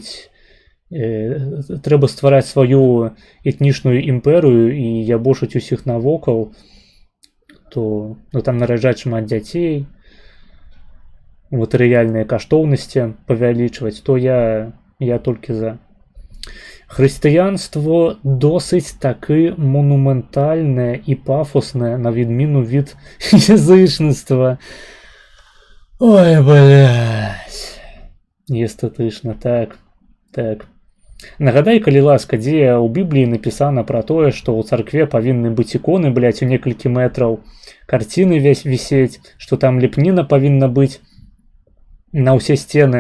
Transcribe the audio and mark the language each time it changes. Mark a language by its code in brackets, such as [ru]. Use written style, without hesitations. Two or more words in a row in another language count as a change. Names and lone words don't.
[be] ствараць сваю этнічную імперыю і ябошыць усіх навокал, то там нараджаць шмат дзяцей, матэрыяльныя каштоўнасці павялічваць, то я толькі за. Хрысціянство досыць такі монументальнае і пафоснае, [uk] на відміну від язычніцтва. [ru] Ой, блядь. [be] Эстэтычна, так. Нагадай, калі ласка, дзе ў Бібліі напісана пра тое, што ў царкве павінны быць іконы, блядь, у некалькі метраў, карціны вісець, што там лепніна павінна быць на ўсе сцены.